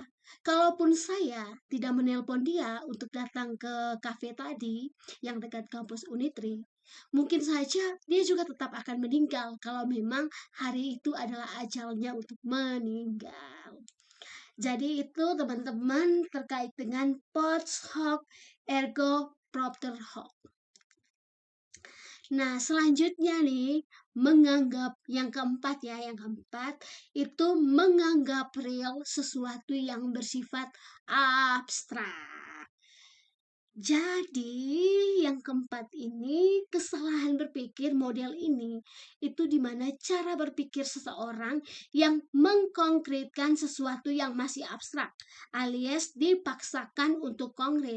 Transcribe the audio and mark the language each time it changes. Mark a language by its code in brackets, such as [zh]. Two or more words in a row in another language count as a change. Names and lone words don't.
[id] Kalaupun saya tidak menelpon dia untuk datang ke kafe tadi yang dekat kampus Unitri, mungkin saja dia juga tetap akan meninggal kalau memang hari itu adalah ajalnya untuk meninggal. Jadi itu teman-teman terkait dengan [la] post hoc ergo propter hoc. [id] Nah, selanjutnya nih, menganggap yang keempat itu menganggap real sesuatu yang bersifat abstrak. Jadi, yang keempat ini, kesalahan berpikir model ini, itu dimana cara berpikir seseorang yang mengkonkretkan sesuatu yang masih abstrak, alias dipaksakan untuk konkret.